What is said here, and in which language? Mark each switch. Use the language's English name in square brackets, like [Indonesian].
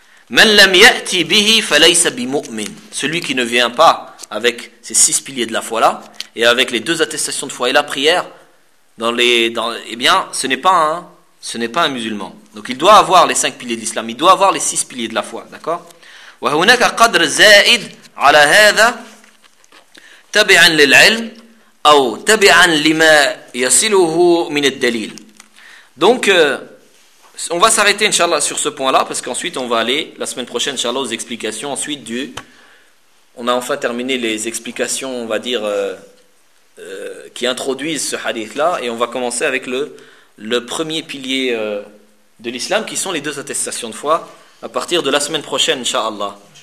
[Arabic] Man lam ya'ti bihi falaysa bimu'min. [French] Celui qui ne vient pas avec ces six piliers de la foi-là, et avec les deux attestations de foi et la prière, ce n'est pas un musulman. Donc il doit avoir les cinq piliers de l'islam, il doit avoir les six piliers de la foi, d'accord? [Arabic] وهناك قدر زائد على هذا تبعا للعلم او تبعا لما يصله من الدليل. [French] Donc on va s'arrêter inchallah sur ce point-là parce qu'ensuite on va aller la semaine prochaine inchallah aux explications ensuite du on a enfin terminé les explications, on va dire qui introduisent ce hadith là et on va commencer avec le premier pilier de l'islam qui sont les deux attestations de foi à partir de la semaine prochaine inshallah.